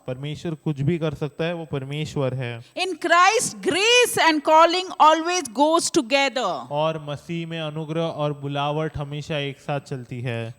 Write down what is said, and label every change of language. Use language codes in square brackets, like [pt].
[hi] परमेश्वर कुछ भी कर सकता है, वो परमेश्वर है। [en] In Christ, grace and calling always goes together. [hi] और मसीह में अनुग्रह और बुलावट हमेशा एक साथ चलती है।